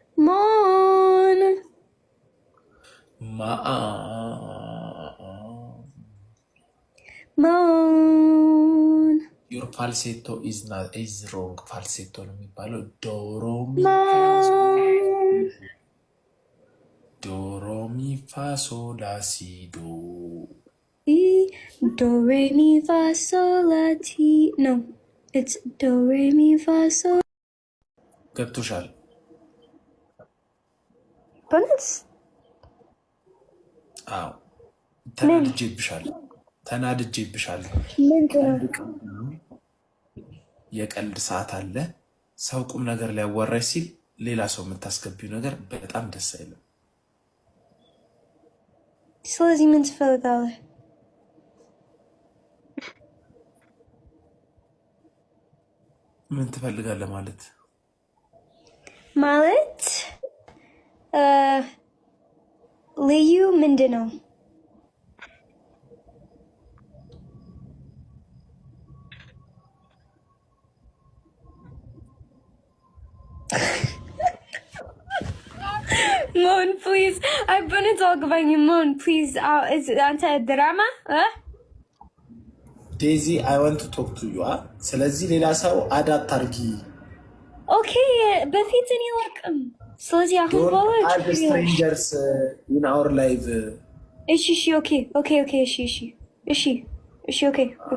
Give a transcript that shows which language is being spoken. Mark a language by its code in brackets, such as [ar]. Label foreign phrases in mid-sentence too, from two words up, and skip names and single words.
[en] ሞን Moan. Your falsetto is wrong። [am] ፋልሴቶ ነው የሚባለው። ዶሮሚፋሶላሲዶ [en] Do re mi fa sol la ti. No, it's do re mi fa sol. [am] ገብቶሻል? በእውነት አዎ፣ ተናድጄብሻል። የቀልድ ሰዓት አለ። ሰው ቁም ነገር ሊያዋራሽ ሲል ሌላ ሰው የምታስገቢው ነገር በጣም ደስ አይልም። ስለዚህ ምን ትፈልጋለህ? ምን ትፈልጋለህ ማለት ልዩ ምንድን ነው? [en] Moan, please. I've been talking about you, Moan, please. [am] አንተ ድራማ [en] Daisy I want to talk to you። [am] ስለዚህ ሌላ ሰው አዳት አርጊ። ኦኬ፣ በፊት እኔ አላውቅም። ስለዚህ አሁን [en] Strangers in our lives። [am] እሺ፣ ኦኬ፣ ኦኬ።